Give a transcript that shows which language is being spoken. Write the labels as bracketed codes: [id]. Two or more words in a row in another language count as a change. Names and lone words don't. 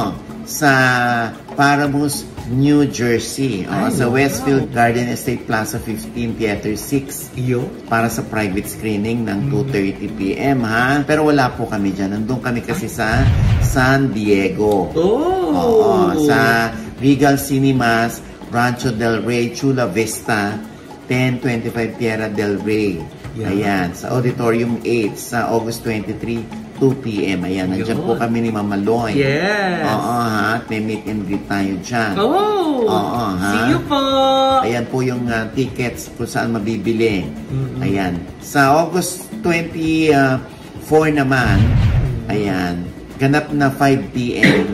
[tl] Sa Paramus, New Jersey. Sa Westfield Garden Estate Plaza 15, Theater 6. Iyo? Para sa [en] private screening [tl] ng 2:30 p.m. Pero wala po kami dyan. Nandun kami kasi sa San Diego. Oh! Oo. Sa Regal Cinemas, Rancho del Rey, Chula Vista, 1025 Tierra del Rey. [en] Yeah. [tl] Ayan. Sa Auditorium 8 sa August 23, 2 p.m. Ayan. Nandiyan po kami ni Mama Loy. [en] Yes! [tl] Oo, At may [en] meet and greet [tl] tayo dyan. Oh! Oo, [en] See you po! [tl] Ayan po yung tickets kung saan mabibili. Ayan. Sa August 24 naman, ayan, ganap na 5 p.m.